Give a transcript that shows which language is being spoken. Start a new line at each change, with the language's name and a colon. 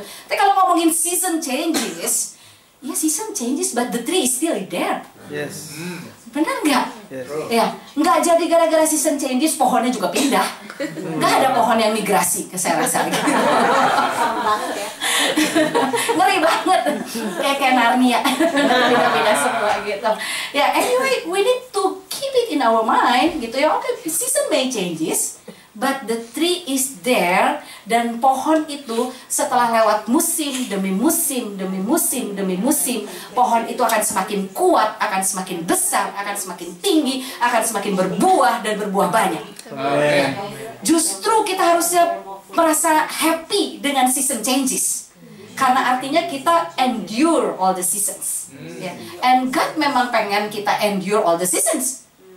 Indonesian: Tapi kalau ngomongin
English: season changes, ya season changes but the tree is still there. Yes.
Indonesian: Benar nggak?
English: Yes.
Indonesian: Ya, nggak jadi gara-gara
English: season changes
Indonesian: pohonnya juga pindah. Nggak ada pohon yang migrasi ke saya rasa gitu. Ngeri banget, kayak Narnia, pindah-pindah semua gitu.
English: Ya, anyway, we need to keep it in our mind
Indonesian: gitu ya.
English: Oke, season may changes, but the tree is there.
Indonesian: Dan pohon itu setelah lewat musim demi musim demi musim demi musim, pohon itu akan semakin kuat, akan semakin besar, akan semakin tinggi, akan semakin berbuah dan berbuah banyak.
English: Amen.
Indonesian: Justru kita harusnya merasa
English: happy dengan season changes,
Indonesian: karena artinya kita
English: endure all the seasons. And God
Indonesian: memang pengen kita
English: endure all the seasons.